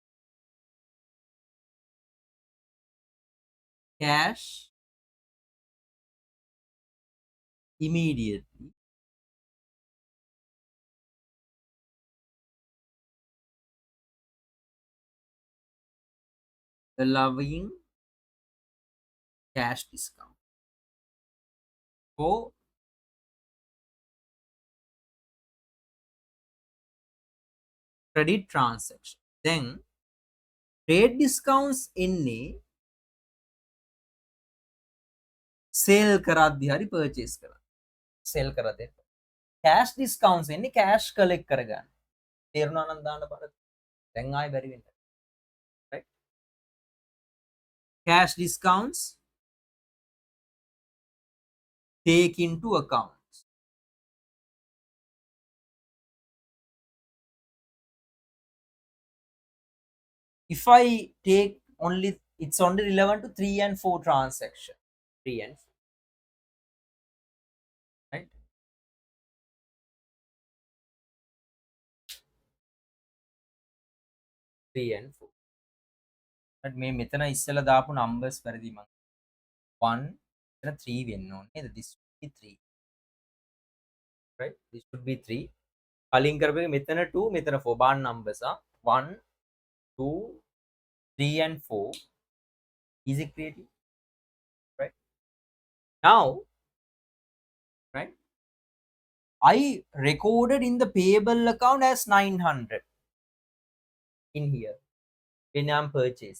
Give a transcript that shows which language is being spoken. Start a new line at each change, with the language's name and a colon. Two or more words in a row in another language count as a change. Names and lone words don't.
English: cash immediately, allowing cash discount for credit transaction. Then trade discounts එන්නේ sale කරද්දී හරි purchase කරද්දී. Sell කරද්දී. Cash discounts එන්නේ cash collect කරගන්න.
Sinhala: තේරුණා නම් දාන්න බලන්න. දැන් ආයෙ බැරි වෙන්න.
English: Right? Cash discounts take into account. If I take only, it's only relevant to 3 and 4 transaction. 3 and 4, right? 3 and 4. But
Sinhala: මේ මෙතන ඉස්සෙල්ලා දාපු numbers වැරදි මං. 1 මෙතන 3 වෙන්න ඕනේ නේද?
English: This should be 3. Right? This should be 3.
Sinhala: කලින් කරපු එක මෙතන 2 මෙතන 4 බාන් numbers ආ 1 2
English: 3 and 4. Easy creative. Right? Now, right? I recorded in the payable account as 900 in here when I'm purchased.